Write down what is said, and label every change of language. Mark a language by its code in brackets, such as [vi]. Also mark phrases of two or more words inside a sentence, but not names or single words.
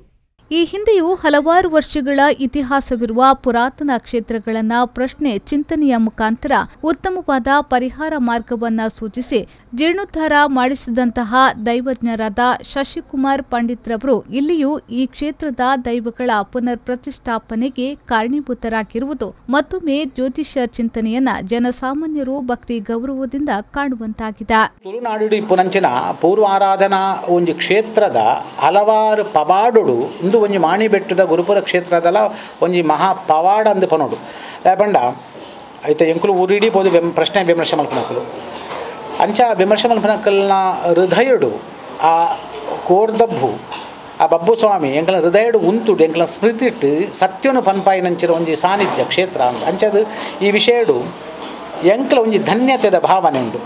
[kn] ಈ ಹಿಂದೆಯೂ ಹಲವಾರು ವರ್ಷಗಳ ಇತಿಹಾಸವಿರುವ ಪುರಾತನ ಕ್ಷೇತ್ರಗಳನ್ನು ಪ್ರಶ್ನೆ ಚಿಂತನೆಯ ಮುಖಾಂತರ ಉತ್ತಮವಾದ ಪರಿಹಾರ ಮಾರ್ಗವನ್ನು ಸೂಚಿಸಿ ಜೀರ್ಣೋದ್ಧಾರ ಮಾಡಿಸಿದಂತಹ ದೈವಜ್ಞರಾದ ಶಶಿಕುಮಾರ್ ಪಂಡಿತ್ ರವರು ಇಲ್ಲಿಯೂ ಈ ಕ್ಷೇತ್ರದ ದೈವಗಳ ಪುನರ್ ಪ್ರತಿಷ್ಠಾಪನೆಗೆ ಕಾರಣೀಭೂತರಾಗಿರುವುದು ಮತ್ತೊಮ್ಮೆ ಜ್ಯೋತಿಷ್ಯ ಚಿಂತನೆಯನ್ನ ಜನಸಾಮಾನ್ಯರು ಭಕ್ತಿ ಗೌರವದಿಂದ ಕಾಣುವಂತಾಗಿದೆ. [tcy] ತುಳುನಾಡು ಇಪ್ಪುನಂಚಿನ ಪೂರ್ವಾರಾಧನಾ ಒಂದು ಕ್ಷೇತ್ರದ ಹಲವಾರು ಪವಾಡುಡು ಒಂಜಿ ಮಾಣಿಬೆಟ್ಟದ ಗುರುಪುರ ಕ್ಷೇತ್ರದಲ್ಲ ಒಂಜಿ ಮಹಾ ಪವಾಡ ಅಂದು ಪನೋಡು ಪಂಡ ಐತೆ ಎಂಕುಲು ಊರಿಡೀ ಪೋದು ಪ್ರಶ್ನೆ ವಿಮರ್ಶೆ ಮಲ್ಪನಕ್ಕಲು ಅಂಚ ವಿಮರ್ಶೆ ಮಲ್ಪನಕ್ಕಲ್ನ ಹೃದಯಡು ಆ ಕೋರ್ದಬ್ಬು ಆ ಬಬ್ಬು ಸ್ವಾಮಿ ಎಂಕಲ ಹೃದಯಡು ಉಂತುಡು ಎಂಕಲ ಸ್ಮೃತಿಟ್ಟು ಸತ್ಯನು ಪನ್ಪಾಯಿನಂಚಿನ ಒಂಜಿ ಸಾನ್ನಿಧ್ಯ ಕ್ಷೇತ್ರ ಅಂತ ಅಂಚದು ಈ ವಿಷಯಡು ಎಂಕಲ ಒಂಜಿ ಧನ್ಯತೆದ ಭಾವನೆ ಉಂಡು.